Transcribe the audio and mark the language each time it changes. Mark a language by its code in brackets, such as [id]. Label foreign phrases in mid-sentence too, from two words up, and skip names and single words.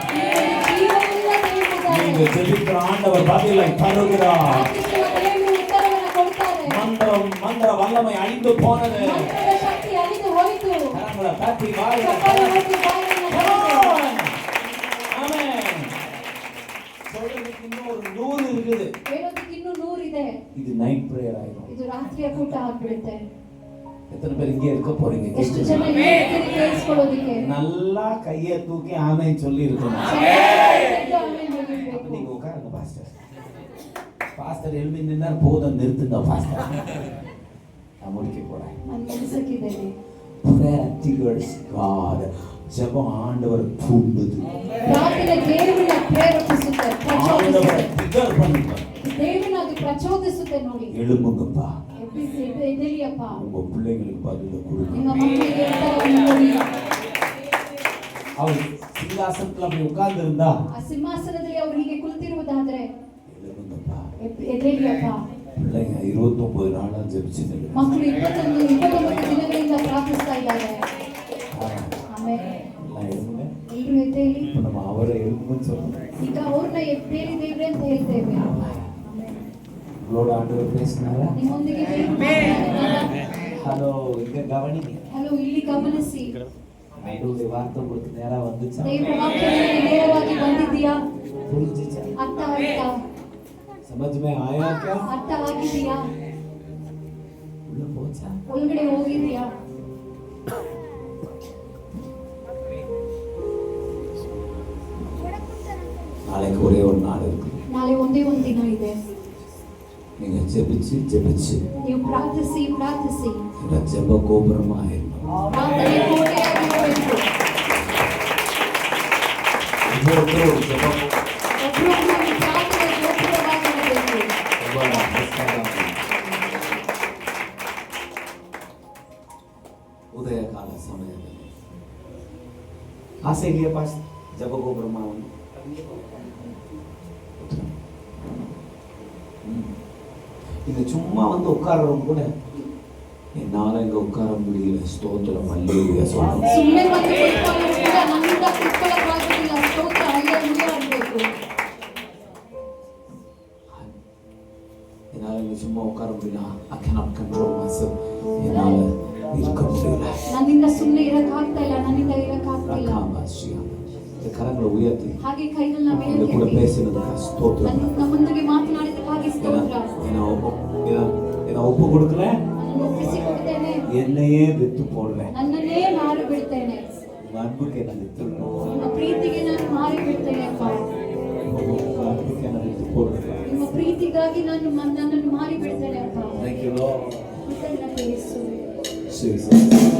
[kn] ಜೀವವುಳ್ಳ ದೇವರಿದ್ದಾರೆ. [ta] நீங்க ஜெபிக்கிற ஆண்டவர் பதிலை தருகிறார். [kn] ಪ್ರಾರ್ಥಿಸುವ ದೇವರು ಉತ್ತರವನ್ನು ಕೊಡ್ತಾರೆ. [ta] மந்திர வல்லமை அழிந்து போனது. [kn] ಮಂತ್ರದ ಶಕ್ತಿ ಅಳಿದು ಹೋಯಿತು. [ta] கரங்களை தட்டி வாயை [kn] ಚಪ್ಪಾಳೆ ಹೊಡೆದು ಬಾಯನ್ನು ತೆರೆದು. [ta] ஆமென். சொல்றதுக்கு இன்னும் ஒரு 100 இருக்குது. [kn] ಹೇಳೋದಕ್ಕೆ ಇನ್ನೂ 100 ಇದೆ. [ta] இது [en] night prayer [ta] ஆயிடும். [kn] ಇದು ರಾತ್ರಿಯ ಕೂಟ ಆಗ್ಬಿಡುತ್ತೆ. [ta] எத்தனை பேர் இங்கே இருக்க போறீங்க? [kn] ಎಷ್ಟು ಜನ ಇಲ್ಲಿ ಕೇಳಿಸ್ಕೊಳ್ಳೋದಕ್ಕೆ [ta] நல்லா கையை தூக்கி ஆமென் சொல்லி இருக்கணும். [kn] ಆಮೆನ್ ಹೇಳಬೇಕು. [ta] நீங்க உட்காருங்க பாஸ்டர். பாஸ்டர் எழுப்பி நின்னார், போதும் நிறுத்துங்க பாஸ்டர். நான் முடிக்க போறேன். [kn] ನಾನು ಮುಗಿಸಕ್ಕಿದ್ದೇನೆ. [en] Prayer triggers God. [ta] ஜெபம் ஆண்டவர் தூண்டுது. [kn] ಪ್ರಾರ್ಥನೆ ದೇವರನ್ನ ಪ್ರೇರೇಪಿಸುತ್ತೆ, [ta] ஆண்டவர் [kn] ಪ್ರಚೋದಿಸುತ್ತೆ. [ta] trigger பண்ணுவார். [kn] ದೇವರನ್ನ ಅದು ಪ್ರಚೋದಿಸುತ್ತೆ ನೋಡಿ. [ta] எழும்புங்கப்பா. [kn] ಎದ್ದೇಳಿಯಪ್ಪ. [ta] உங்க பிள்ளைங்களுக்கு பதில கொடுங்க. [kn] ನಿಮ್ಮ ಮಕ್ಕಳಿಗೆ ಉತ್ತರವನ್ನು ಕೊಡಿ. [ta] அவர் சிங்காசனத்துல அப்படி உட்கார்ந்து இருந்தா [kn] ಆ ಸಿಂಹಾಸನದಲ್ಲಿ ಅವರು ಹೀಗೆ ಕುಳಿತಿರುವುದಾದ್ರೆ [ta] எழும்புங்கப்பா. [kn] ಎದ್ದೇಳಿಯಪ್ಪ. [ta] பிள்ளைங்க 29 நாளா ஜெபிச்சிட்டு [kn] ಮಕ್ಕಳು 29 ದಿನಗಳಿಂದ ಪ್ರಾರ್ಥಿಸ್ತಾ ಇದ್ದಾರೆ. ಆಮೇಲೆ [ta] எல்லாம் எழும்புங்க. [kn] ಎಲ್ರು ಎದ್ದೇಳಿ. [ta] இப்ப நம்ம அவரை எழும்புன்னு சொல்றோம். [kn] ಈಗ ಅವ್ರನ್ನ ಎದ್ದೇಳಿ ದೇವ್ರೆ ಅಂತ ಹೇಳ್ತೇವೆ. [ta] உங்களோட ஆண்டவர் பேசினாரா? [kn] ನಿಮ್ಮೊಂದಿಗೆ ದೇವರು ಮಾತನಾಡಿದ್ದಾರಾ? [ta] ஹலோ, இங்க கவனிங்க. [kn] ಹಲೋ, ಇಲ್ಲಿ ಗಮನಿಸಿ. [ta] ஆண்டவருடைய வார்த்தை உங்களுக்கு நேரா வந்துச்சா? [kn] ದೇವರ ವಾಕ್ಯಕ್ಕೆ ನೇರವಾಗಿ ಬಂದಿದ್ದೀಯಾ? [ta] புரிஞ்சுச்சா? [kn] ಅರ್ಥ ಆಯ್ತಾ? [hi] समझ में आया क्या? [kn] ಅರ್ಥ ಆಗಿದೆಯಾ? [ta] உள்ள போச்சா? [kn] ಒಳಗಡೆ ಹೋಗಿದೆಯಾ? [ta] நாளைக்கு ஒரே ஒரு நாள் இருக்கு. [kn] ನಾಳೆ ಒಂದೇ ಒಂದು ದಿನ ಇದೆ. [ta] நீங்க ஜெபிச்சு ஜெபிச்சு [kn] ನೀವು ಪ್ರಾರ್ಥಿಸಿ ಪ್ರಾರ್ಥಿಸಿ [ta] இந்த ஜெப கோபுரமா ஆயிடணும். [kn] ಪ್ರಾರ್ಥನೆ ಕೋಟೆಯಾಗಿ ಹೋಗಬೇಕು. [ta] ஒவ்வொருத்தரும் ஒரு ஜெபம் [kn] ಒಬ್ಬರೊಬ್ಬರು ಪ್ರಾರ್ಥನೆ ಗೋಪುರವಾಗಿರಬೇಕು. [ta] ரொம்ப அவசியம். உதய கால சமயத்தில் ஆசை இல்லையா பாஸ் ஜெப கோபுரமா ஒன்று? இங்க சும்மா வந்து உட்கார்றவங்க கூட என்னால இங்க உட்கார முடியல, ஸ்தோத்திரம் அல்லேலூயா சொல்லணும். [kn] ಸುಮ್ಮನೆ ಬಂದು ಕುತ್ಕೊಳ್ಳೋರು ಕೂಡ ನನ್ನಿಂದ ಕುತ್ಕೊಳ್ಳೋಕ್ಕಾಗೋದಿಲ್ಲ, ಸ್ತೋತ್ರ ಹಲ್ಲೆಲೂಯಾ ಅನ್ನಬೇಕು. [ta] என்னால இங்க சும்மா உட்கார முடியல, [en] I cannot control myself. [ta] என்னால இருக்க முடியல. [kn] ನನ್ನಿಂದ ಸುಮ್ಮನೆ ಇರಕ್ಕಾಗ್ತಾ ಇಲ್ಲ, ನನ್ನಿಂದ ಇರಕ್ಕಾಗ್ತಿಲ್ಲ. [ta] இந்த கரங்களை உயர்த்தி [kn] ಹಾಗೆ ಕೈಗಳನ್ನ [ta] இந்த [kn] ಮೇಲೆ [ta] கூட [kn] ಎತ್ತಿ [ta] பேசினதுக்கு ஸ்தோத்திரம். [kn] ನಮ್ಮೊಂದಿಗೆ ಮಾತನಾಡಿದ್ದಕ್ಕಾಗಿ ಸ್ತೋತ್ರ. [ta] நான் ஒப்பு கொடுக்கிறேன், [kn] ನನ್ನನ್ನು ಒಪ್ಪಿಸಿಕೊಡುತ್ತೇನೆ, [ta] என்னையே வித்து போடுறேன். [kn] ನನ್ನನ್ನೇ ಮಾರಿ ಬಿಡ್ತೇನೆ. [ta] உங்க அன்புக்கு என்ன வித்து [kn] ನಿಮ್ಮ ಪ್ರೀತಿಗೆ ನಾನು ಮಾರಿ ಬಿಡ್ತೇನೆ ಅಪ್ಪ. [ta] உங்க அன்புக்கு என்ன வித்து போடுறேன். [kn] ನಿಮ್ಮ ಪ್ರೀತಿಗಾಗಿ ನಾನು ನನ್ನನ್ನು ಮಾರಿ ಬಿಡ್ತೇನೆ ಅಪ್ಪ. [en] Thank you Lord. [kn] ಕೃತಜ್ಞತೆ ಯೇಸುವೆ. Jesus.